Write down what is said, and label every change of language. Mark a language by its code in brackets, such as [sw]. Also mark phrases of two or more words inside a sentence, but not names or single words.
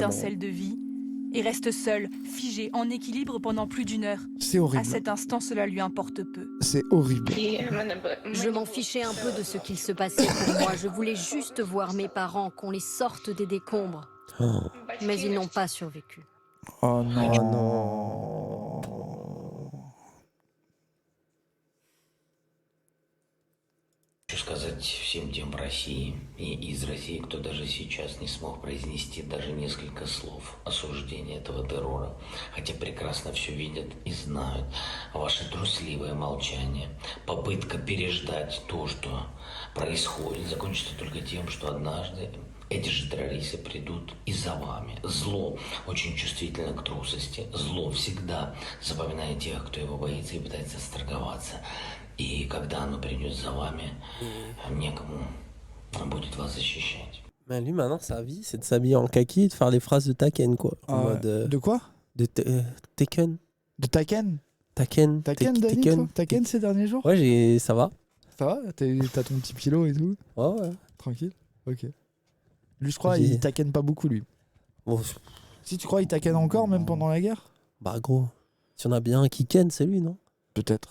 [fr] étincelle de vie, et reste seule, figée, en équilibre pendant plus d'une heure. C'est horrible. À cet instant, cela lui importe peu. C'est horrible. Je m'en fichais un peu de ce qu'il se passait pour moi. Je voulais juste voir mes parents, qu'on les sorte des décombres. Oh. Mais ils n'ont pas survécu. Oh non. Oh non. [ru] Хочу сказать всем тем в России и из России, кто даже сейчас не смог произнести даже несколько слов осуждения этого террора, хотя прекрасно все видят и знают. Ваше трусливое молчание, попытка переждать то, что происходит, закончится только тем, что однажды эти же террористы придут и за вами. Зло очень чувствительно к трусости. Зло всегда запоминает тех, кто его боится и пытается сторговаться. И когда оно придет за вами, некому будет вас защищать. [fr] Mais lui, maintenant, sa vie, c'est de s'habiller en kaki et de faire des phrases de Taken, quoi. En mode, De quoi? De Taken. De Taken? Taken. Taken, Dani, toi? Taken ces derniers jours? Ouais, ça va. Ça va? T'as ton petit pilot et tout? Ouais. Tranquille? Ok. Lui, je crois, J'ai- il taquenne pas beaucoup, lui. Bon, Si tu crois, il taquenne encore, même pendant la guerre? bah, gros, si on a bien un qui ken, c'est lui, non? Peut-être.